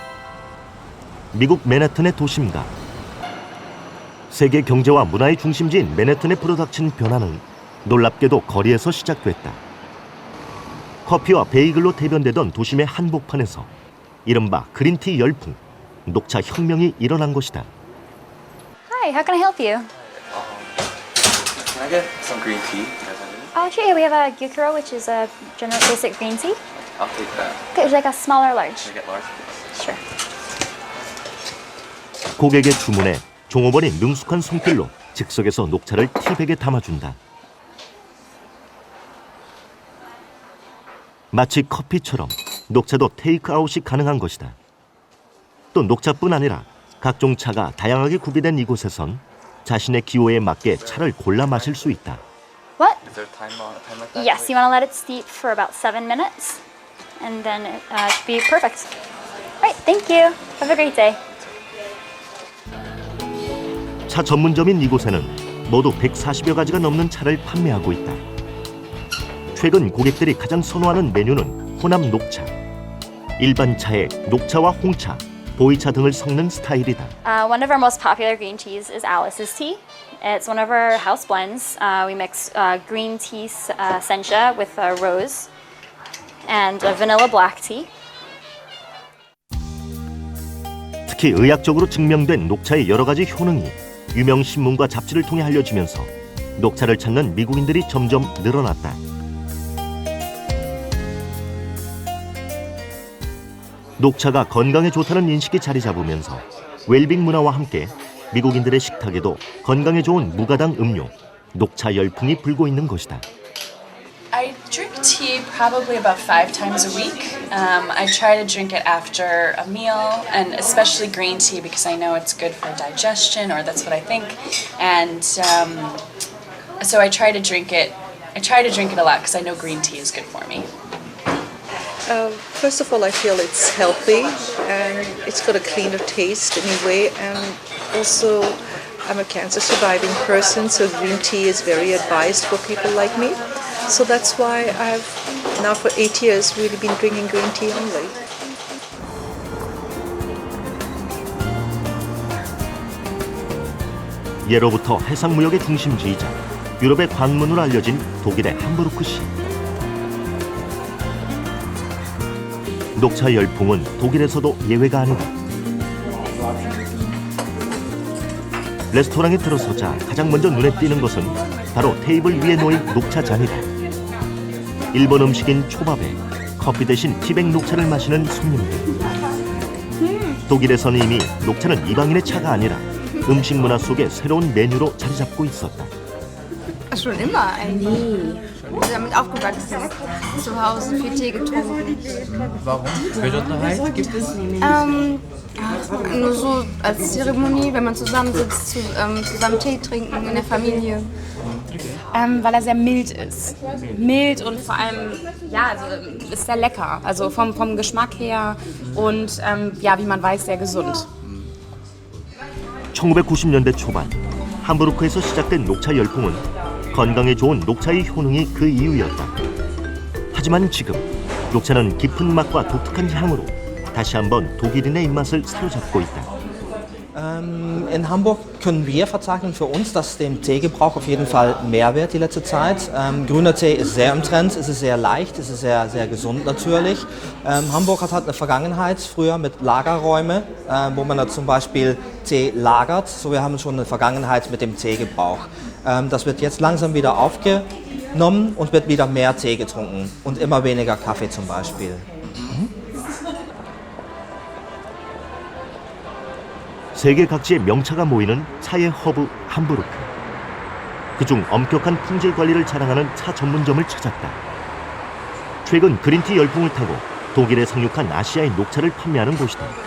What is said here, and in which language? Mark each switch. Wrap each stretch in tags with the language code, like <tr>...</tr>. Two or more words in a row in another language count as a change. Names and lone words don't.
<ko>미국 맨해튼의 도심가. 세계 경제와 문화의 중심지인 맨해튼에 불어닥친 변화는 놀랍게도 거리에서 시작됐다. 커피와 베이글로 대변되던 도심의 한복판에서 이른바 그린티 열풍, 녹차 혁명이 일어난 것이다.</ko> <en>Hi, how can I help you? Can I get some green tea? Sure, yeah, we have a Gyukuro, which is a general basic green tea. I'll take that. Okay, would you like a small or large? Can I get large? Sure.</en> <ko>고객의 주문에 종업원이 능숙한 손길로 즉석에서 녹차를 티백에 담아준다. 마치 커피처럼 녹차도 테이크아웃이 가능한 것이다. 또 녹차뿐 아니라 각종 차가 다양하게 구비된 이곳에선 자신의 기호에 맞게 차를 골라 마실 수 있다.</ko> <en>What? Is there time like that? Yes, you want to let it steep for about 7 minutes, and then it should be perfect. All right, thank you. Have a great day.</en> <ko>차 전문점인 이곳에는 모두 140여 가지가 넘는 차를 판매하고 있다. 최근 고객들이 가장 선호하는 메뉴는 호남 녹차. 일반 차에 녹차와 홍차, 보이차 등을 섞는 스타일이다.</ko> <en>One of our most popular green teas is Alice's tea. It's one of our house blends. We mix green tea sencha with rose and vanilla black tea.</en> <ko>특히 의학적으로 증명된 녹차의 여러 가지 효능이 유명 신문과 잡지를 통해 알려지면서 녹차를 찾는 미국인들이 점점 늘어났다. 녹차가 건강에 좋다는 인식이 자리 잡으면서 웰빙 문화와 함께 미국인들의 식탁에도 건강에 좋은 무가당 음료, 녹차 열풍이 불고 있는 것이다.</ko> <en>I drink tea probably about 5 times a week. I try to drink it after a meal, and especially green tea because I know it's good for digestion, or that's what I think. And so I try to drink it. I try to drink it a lot because I know green tea is good for me. First of all, I feel it's healthy and it's got a cleaner taste anyway. And also, I'm a cancer surviving person, so green tea is very advised for people like me. So that's why I've now for 8 years really been drinking green tea only.</en> <ko>예로부터 해상무역의 중심지이자 유럽의 관문으로 알려진 독일의 함부르크시. 녹차 열풍은 독일에서도 예외가 아니다. 레스토랑에 들어서자 가장 먼저 눈에 띄는 것은 바로 테이블 위에 놓인 녹차 잔이다. 일본 음식인 초밥에 커피 대신 티백 녹차를 마시는 손님들. 독일에서는 이미 녹차는 이방인의 차가 아니라 음식 문화 속의 새로운 메뉴로 자리 잡고 있었다.</ko> <de>Schon immer eigentlich. Damit aufgewachsen. Zu Hause viel Tee getrunken. Warum? Besonderheit gibt es? Nur so als Zeremonie, wenn man zusammensitzt, zusammen Tee trinken in der Familie. Weil er sehr mild ist. Mild und vor allem, ja, also ist sehr lecker. Also vom Geschmack her und ja, wie man weiß, sehr gesund.</de> <ko>1990년대 초반 함부르크에서 시작된 녹차 열풍은 건강에 좋은 녹차의 효능이 그 이유였다. 하지만 지금 녹차는 깊은 맛과 독특한 향으로 다시 한번 독일인의 입맛을 사로잡고 있다.</ko> <de>In Hamburg können wir verzeichnen für uns, dass dem Teegebrauch auf jeden Fall mehr wird die letzte Zeit. Grüner Tee ist sehr im Trend, es ist sehr leicht, es ist sehr, sehr gesund natürlich. Hamburg hat eine Vergangenheit früher mit Lagerräumen, wo man da zum Beispiel Tee lagert. So, wir haben schon eine Vergangenheit mit dem Teegebrauch. Das wird jetzt langsam wieder aufgenommen und wird wieder mehr Tee getrunken und immer weniger Kaffee zum Beispiel.</de> <ko>세계 각지의 명차가 모이는 차의 허브 함부르크. 그중 엄격한 품질 관리를 자랑하는 차 전문점을 찾았다. 최근 그린티 열풍을 타고 독일에 상륙한 아시아의 녹차를 판매하는 곳이다.</ko>